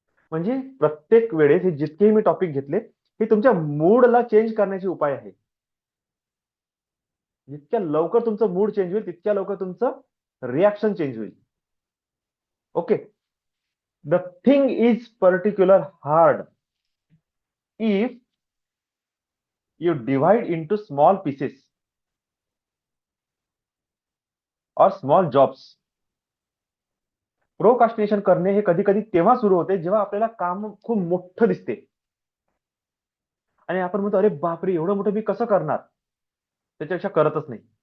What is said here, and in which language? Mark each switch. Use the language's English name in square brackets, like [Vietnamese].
[Marathi] म्हणजे प्रत्येक वेळेस हे जितकेही मी टॉपिक घेतले, हे तुमच्या मूडला चेंज करण्याचे उपाय आहे. जितक्या लवकर तुमचं मूड चेंज होईल तितक्या लवकर तुमचं रिॲक्शन चेंज होईल. Okay. [English] Nothing is particular hard if you divide into small pieces और small jobs. [Marathi] प्रोकास्टिनेशन करणे हे कधी कधी तेव्हा सुरू होते जेव्हा आपल्याला काम खूप मोठं दिसते आणि आपण म्हणतो, अरे बापरे, एवढं मोठं मी कसं करणार, त्याच्यापेक्षा करतच नाही.